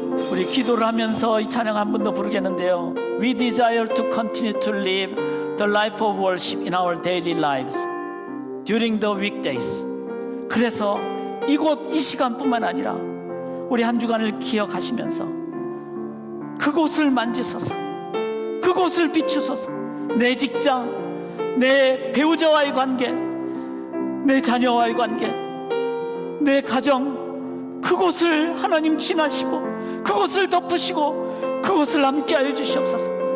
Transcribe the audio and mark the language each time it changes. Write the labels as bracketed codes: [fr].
[ko] 우리 기도를 하면서 이 찬양 한 번 더 부르겠는데요. [en] We desire to continue to live the life of worship in our daily lives during the weekdays. [ko] 그래서 이곳 이 시간뿐만 아니라 우리 한 주간을 기억하시면서 그곳을 만지소서. 그곳을 비추소서. 내 직장, 내 배우자와의 관계, 내 자녀와의 관계, 내 가정, 그곳을 하나님 지나시고 그곳을 덮으시고 그곳을 함께하여 주시옵소서.